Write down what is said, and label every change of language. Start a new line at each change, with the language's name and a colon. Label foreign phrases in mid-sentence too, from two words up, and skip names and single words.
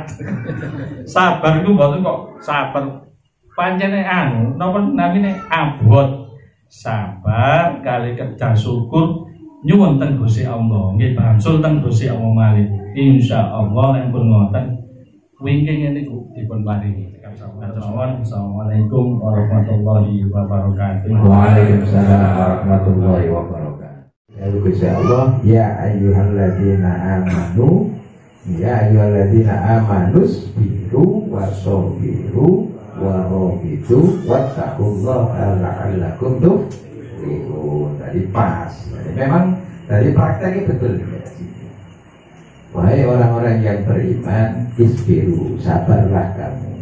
Javanese: Sabar iku mboten kok sabar pancene napa namine abot. Sabar kali kerja syukur nyuwun teng Gusti Allah. Nggih bangsul teng Gusti Allah malih. Insyaallah nek pun ngoten wingking niku dipun paringi.
Arabic: السلام عليكم ورحمة الله وبركاته. وعليكم السلام ورحمة الله وبركاته. يا الله، يا أيها الذين آمنوا، يا أيها الذين آمنوا اصبروا وصابروا ورابطوا واتقوا الله لعلكم تفلحون.
Indonesian: Tadi pas. Jadi memang dari prakteknya betul. Wahai orang-orang yang beriman, isbiru, sabarlah kamu.